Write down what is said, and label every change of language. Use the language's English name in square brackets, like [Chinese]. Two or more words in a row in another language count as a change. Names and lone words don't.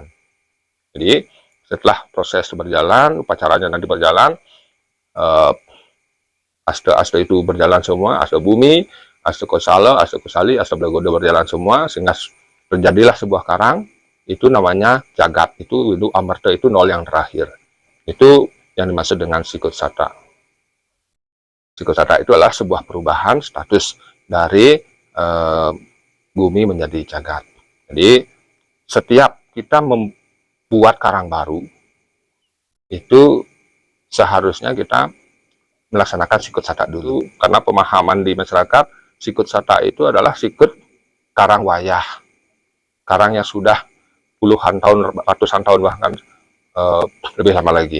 [Indonesian] Jadi setelah proses berjalan, upacaranya nanti berjalan, asta-asta itu berjalan semua, asta bumi, asta kosala, asta kusali, asta blagoda berjalan semua, sehingga terjadilah sebuah karang. Itu namanya jagat. Itu Windu Amerta, itu 0 yang terakhir. Itu yang dimaksud dengan sikut satak. Sikut satak itu adalah sebuah perubahan status dari bumi menjadi jagat. Jadi setiap kita membuat karang baru, itu seharusnya kita melaksanakan sikut sata dulu, karena pemahaman di masyarakat sikut sata itu adalah sikut karang wayah, karang yang sudah puluhan tahun, ratusan tahun bahkan lebih lama lagi.